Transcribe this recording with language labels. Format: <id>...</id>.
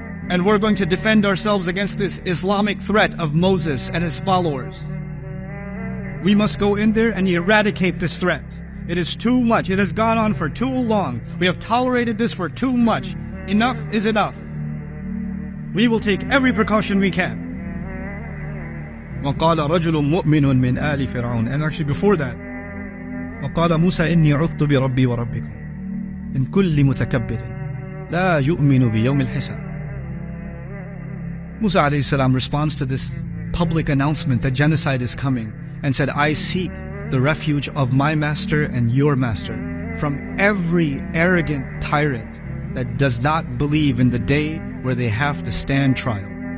<en>And we're going to defend ourselves against this Islamic threat of Moses and his followers. We must go in there and eradicate this threat. It is too much. It has gone on for too long. We have tolerated this for too much. Enough is enough. We will take every precaution we can.</en> <ar>وَقَالَ رَجُلٌ مُؤْمِنٌ مِنْ آلِ فِرْعَوْنَ.</ar> <en>And actually before that,</en> <ar>وَقَالَ مُوسَى إِنِّي عُذْتُ بِرَبِّي وَرَبِّكُمْ إِنْ كُلِّ مُتَكَبِّرٍ لَا يُؤْمِنُ بِيَوْمِ الْحِسَابِ.</ar> <en>Musa alayhi salam responds to this public announcement that genocide is coming and said, I seek the refuge of my master and your master from every arrogant tyrant that does not believe in the day where they have to stand trial.</en>